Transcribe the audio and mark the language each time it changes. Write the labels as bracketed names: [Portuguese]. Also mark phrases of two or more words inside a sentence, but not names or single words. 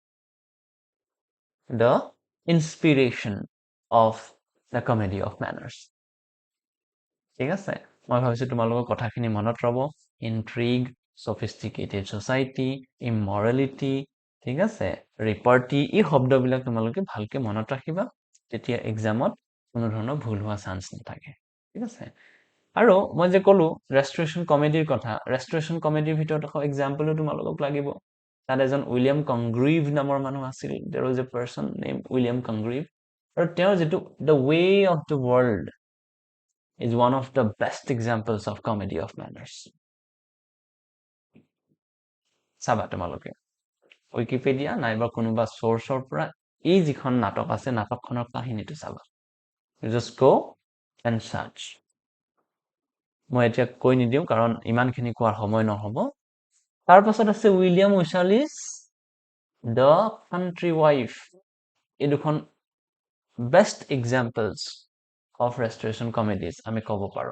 [English] the inspiration of the comedy of manners [Assamese] ঠিক আছে মই ভাবিছো তোমালোকৰ কথাখিনি মনত ৰব [English] intrigue sophisticated society immorality [Assamese] ঠিক আছে ৰিপাৰ্টি এই শব্দবিলাক তোমালোকে ভালকে মনত ৰাখিবা তেতিয়া এক্সামত কোনো ধৰণৰ ভুল হোৱা চান্স নাথাকে ঠিক আছে আৰু মই যে ক'লো [English] restoration comedyৰ [Assamese] কথা [English] restoration comedyৰ [Assamese] ভিতৰত এখন এক্সাম্পলও তোমালোকক লাগিব তাত এজন উইলিয়াম কংগ্ৰিভ নামৰ মানুহ আছিল [English] there was a person named William Congreve [Assamese] আৰু তেওঁৰ যেটো [English] the way of the world is one of the best examples of comedy of manners [Assamese] চাবা তোমালোকে উইকিপিডিয়া নাইবা কোনোবা সোৰ্সৰ পৰা এই যিখন নাটক আছে নাটকখনৰ কাহিনীটো চাবা [English] You just go and search. [Assamese] মই এতিয়া কৈ নিদিওঁ কাৰণ ইমানখিনি কোৱাৰ সময় নহ'ব। তাৰ পাছত আছে উইলিয়াম উইচালিছ দ্য কাণ্ট্ৰি ৱাইফ। এই দুখন [English] best examples of restoration comedies [Assamese] আমি ক'ব পাৰোঁ।